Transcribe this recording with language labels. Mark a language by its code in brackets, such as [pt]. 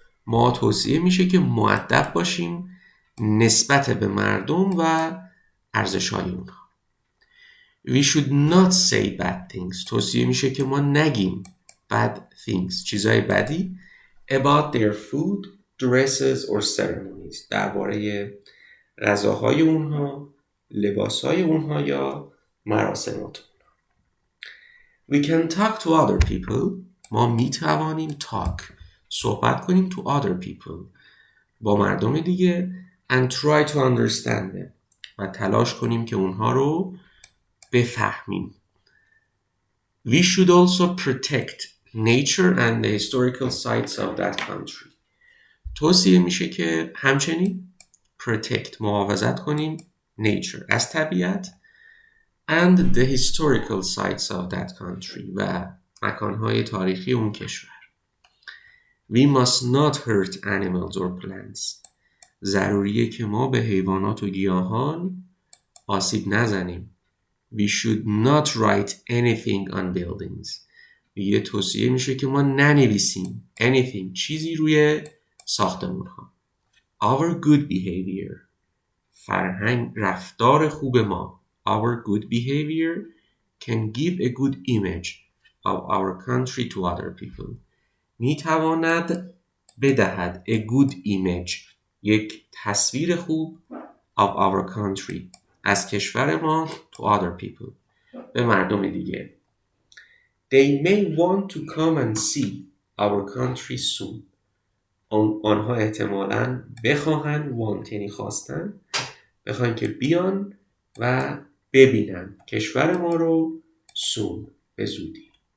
[fa] ما توصیه میشه که مؤدب باشیم نسبت به مردم و ارزش‌های اونها. [en] We should not say bad things. [fa] توصیه میشه که ما نگیم [en] bad things، [fa] چیزای بدی، [en] about their food, dresses or ceremonies، [fa] درباره غذاهای اونها، لباسهای اونها یا مراسمات اونها. [en] We can talk to other people. [fa] ما میتوانیم talk، صحبت کنیم [en] to other people، [fa] با مردم دیگه، [en] and try to understand them، [fa] و تلاش کنیم که اونها رو بفهمیم. [en] We should also protect nature and the historical sites of that country. [fa] توصیه میشه که همچنین protect، محافظت کنیم nature، از طبیعت، [en] and the historical sites of that country، [fa] و مکانهای تاریخی اون کشور. [en] We must not hurt animals or plants. [fa] ضروریه که ما به حیوانات و گیاهان آسیب نزنیم. [en] We should not write anything on buildings. [fa] یه توصیه میشه که ما ننویسیم anything، چیزی روی ساختمون ها. [en] Our good behavior، [fa] فرهنگ، رفتار خوب ما، [en] our good behavior can give a good image of our country to other people. [fa] میتواند بدهد [en] a good image، [fa] یک تصویر خوب [en] of our country [fa] از کشور ما [en] to other people [fa] به مردم دیگه. [en] They may want to come and see our country soon. [fa] آنها احتمالاً بخواهند want یعنی خواستن بخواهند که بیان و ببینن کشور ما رو soon به زودی.